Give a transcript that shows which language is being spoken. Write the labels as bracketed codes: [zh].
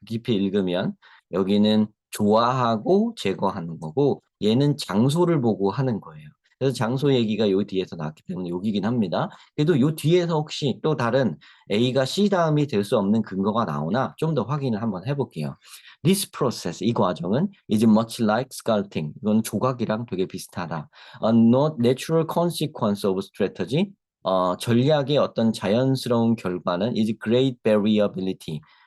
[ko] 깊이 읽으면 여기는 좋아하고 제거하는 거고 얘는 장소를 보고 하는 거예요. 그래서 장소 얘기가 요 뒤에서 나왔기 때문에 여기긴 합니다. 그래도 요 뒤에서 혹시 또 다른 A가 C 다음이 될 수 없는 근거가 나오나 좀 더 확인을 한번 해볼게요. [en] This process, [ko] 이 과정은 [en] is much like sculpting. [ko] 이건 조각이랑 되게 비슷하다. [en] A not natural consequence of strategy. [ko] 전략의 어떤 자연스러운 결과는 [en] is great variability.